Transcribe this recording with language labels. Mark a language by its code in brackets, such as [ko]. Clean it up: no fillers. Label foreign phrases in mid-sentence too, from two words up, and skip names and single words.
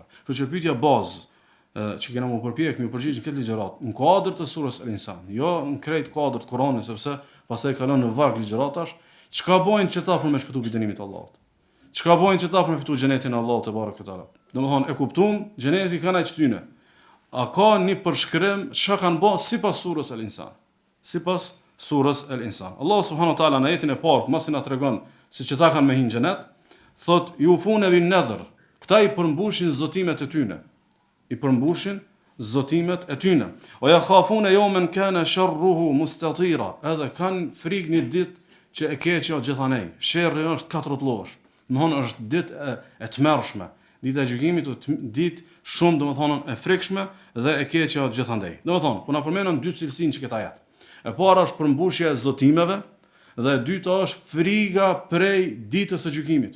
[sq] Kështu që pyetja bazë që kena më përpjek, më përgjigj në këtë ligjërat, në kuadër të surës Al-Insan, jo në krejt kuadër të Kuranit, sepse pastaj kalon në varg ligjëratash, çka bojnë që ta për me shpëtu për dënimit Allahut. çka bojnë që ta për me fitu xhenetin e Allahut [ar] تبارك وتعالى. [sq] Domethënë e kuptuam, xheneti kanë aq tyne. A ka një përshkrim çka kanë bë sipas surës El-Insan. Sipas surës El-Insan. [ar] الله سبحانه وتعالى [sq] në ajetin e parë, mos i na tregon se që ta kanë me hin xhenet, thot [ar] يوفون بالنذر. [sq] Këta i përmbushin zotimet e tyne. I përmbushin zotimet e tyne. [ar] ويخافون يوما كان شره مستطيرا. [sq] Edhe kanë frikë një ditë që e keqja gjithanej. Sherrri është katërllosh. Domthonë është ditë e tmerrshme. Dita e gjykimit është ditë shumë domethënë e frikshme dhe e keqja gjithandej. Domethënë, po na përmendën dy cilësinë që këta jetë. E para është përmbushja e zotimeve dhe e dyta është friga prej ditës së gjykimit.